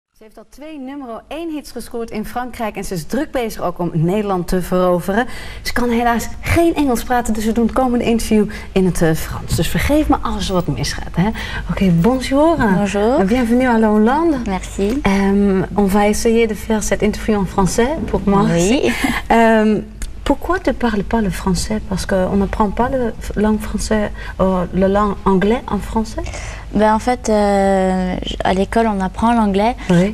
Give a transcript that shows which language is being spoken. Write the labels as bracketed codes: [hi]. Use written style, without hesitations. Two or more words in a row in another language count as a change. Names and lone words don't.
[nl] Ze heeft al 2 nummer 1 hits gescoord in Frankrijk en ze is druk bezig ook om Nederland te veroveren. Ze kan helaas geen Engels praten, dus we doen het komende interview in het Frans. Dus vergeef me als er wat misgaat. Oké, [fr] bonjour. Bonjour. Bienvenue à la Hollande. Merci. On va essayer de faire cet interview en français pour moi. Oui. Pourquoi tu ne parles pas le français? Parce qu'on n'apprend pas la langue française, la langue anglaise en français? Ben en fait, à l'école, on apprend l'anglais, oui.